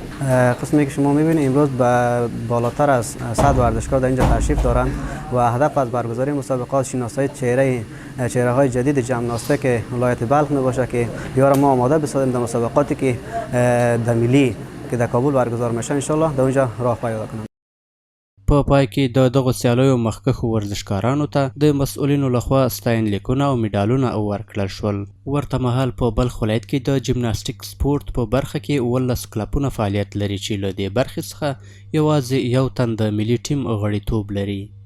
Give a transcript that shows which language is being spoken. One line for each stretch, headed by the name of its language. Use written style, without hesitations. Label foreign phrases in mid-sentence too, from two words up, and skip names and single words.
Persian: قسمی که شما میبینید امروز بالاتر از 100 ورزشکار در اینجا تشریف دارند و هدف از برگزاری مسابقات شناسایی چهره های جدید جمناستیک ولایت بلخ می باشه که بیار ما آماده بسازیم در مسابقاتی که در ملی که در کابل برگزار میشه
Arabic: ان شاء الله
Persian: در اونجا راه پیدا کنیم.
Pashto: په پای کې د دغو سیالیو مخکښو ورزشکارانو ته د مسؤلینو لخوا ستاینلیکونه او میډالونه ورکړل شول. ورته مهال په بلخ ولایت کې د جمناستیک سپورت په برخه کې 19 کلبونه فعالیت لري چې له دې برخې څخه یوازې یو تن د ملي ټیم غړیتوب لري.